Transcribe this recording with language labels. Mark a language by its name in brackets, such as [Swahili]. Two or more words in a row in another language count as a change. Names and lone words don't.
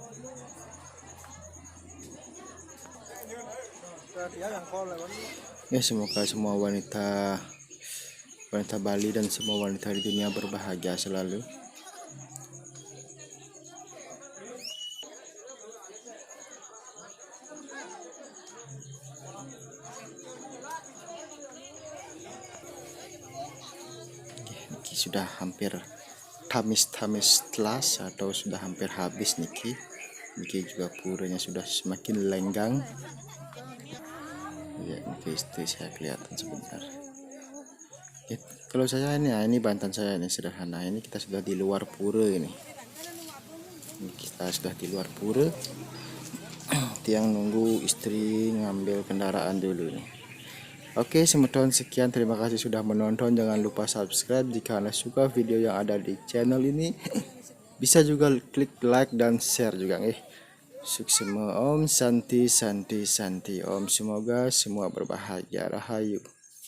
[Indonesian] Ya semoga semua wanita Bali dan semua wanita di dunia berbahagia selalu. Sudah hampir tamis telas atau sudah hampir habis niki juga puranya sudah semakin lenggang ya. Niki itu saya kelihatan sebentar ya, kalau saya ini Banten saya ini sederhana. Ini kita sudah di luar pura ini kita sudah di luar pura. Tiang nunggu istri ngambil kendaraan dulu nih. Oke, sekian, terima kasih sudah menonton. Jangan lupa subscribe jika Anda suka video yang ada di channel ini. Bisa juga klik like dan share juga Suksema. [Sanskrit] Om Santi Santi Santi. [Indonesian] Om semoga semua berbahagia. Rahayu.